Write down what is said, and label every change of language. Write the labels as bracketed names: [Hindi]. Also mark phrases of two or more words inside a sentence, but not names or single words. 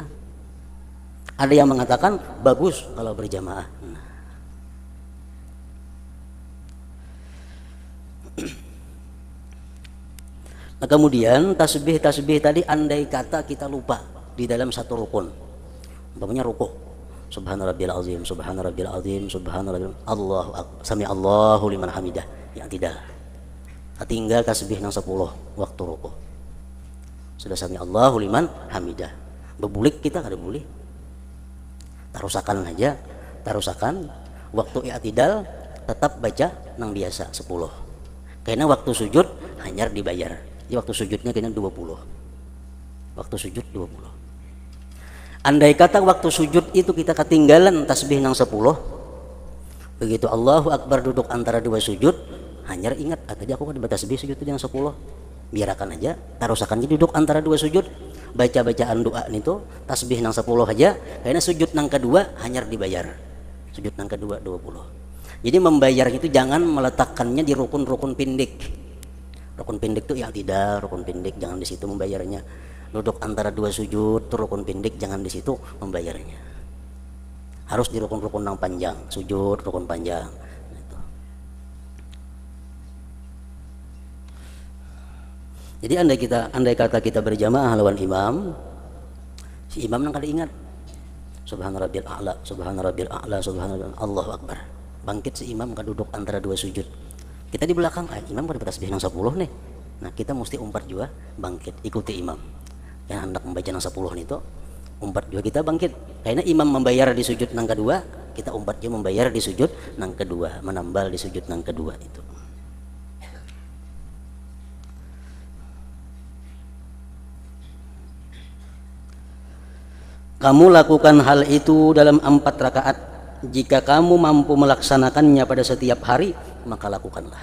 [Indonesian] Ada yang mengatakan bagus kalau berjamaah. Nah, kemudian tasbih-tasbih tadi andai kata kita lupa di dalam satu rukun. Umpamanya ruku', [Arabic] سبحان ربي العظيم، سبحان ربي العظيم، سبحان ربي الله أكبر، سمع الله لمن حمده. [Indonesian] Yang tidak. Tinggal tasbih yang 10 waktu ruku'. Sudah [Arabic] سمع الله لمن حمده. [Banjar] Bebulik kita kada boleh. Tarusakan aja, tarusakan. [Indonesian] Waktu i'tidal tetap baca nang biasa 10. Karena waktu sujud hanya dibayar. Jadi waktu sujudnya kena 20. Waktu sujud 20. Andai kata waktu sujud itu kita ketinggalan tasbih nang 10, begitu [Arabic] الله أكبر [Indonesian] duduk antara 2 sujud, hanya ingat tadi aku kan tasbih sujud itu yang 10. Biarkan aja, tarusakan duduk antara 2 sujud, baca bacaan doa itu tasbih nang 10 aja, karena sujud nang kedua hanya dibayar, sujud nang kedua 20. Jadi membayar itu jangan meletakkannya di rukun-rukun pendek. Rukun pendek itu yang tidak, rukun pendek jangan di situ membayarnya. Duduk antara 2 sujud, rukun pendek jangan di situ membayarnya. Harus di rukun-rukun nang panjang, sujud rukun panjang. Jadi andai kata kita berjamaah lawan imam, si imam nang kada ingat [Arabic] سبحان ربي الأعلى، سبحان ربي الأعلى، سبحان الله أكبر. [Indonesian] Bangkit si imam duduk antara 2 sujud. Kita di belakang, imam kada tasbih nang 10 nih. Nah, kita mesti umpat juga bangkit ikuti imam. Yang hendak membaca nang 10 itu, umpat juga kita bangkit. Karena imam membayar di sujud nang kedua, kita umpat juga membayar di sujud nang kedua, menambal di sujud nang kedua itu. Kamu lakukan hal itu dalam 4 rakaat. Jika kamu mampu melaksanakannya pada setiap hari, maka lakukanlah.